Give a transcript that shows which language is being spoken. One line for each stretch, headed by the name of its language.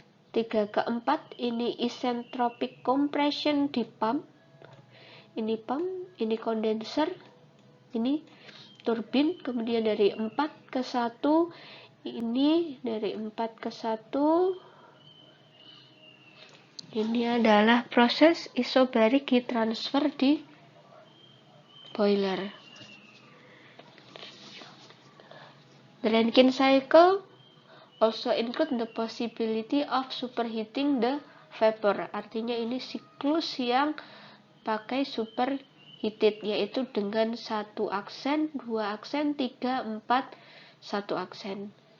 Indonesian: 3/4 ini isentropic compression di pump, ini condenser, ini turbin, kemudian dari 4:1 ini dari 4:1 ini adalah proses isobaric heat transfer di boiler.
English: The Rankine cycle also include the possibility of superheating the vapor.
Indonesian: Artinya ini siklus yang pakai superheated, yaitu dengan 1 aksen, 2 aksen, 3, 4, 1 aksen.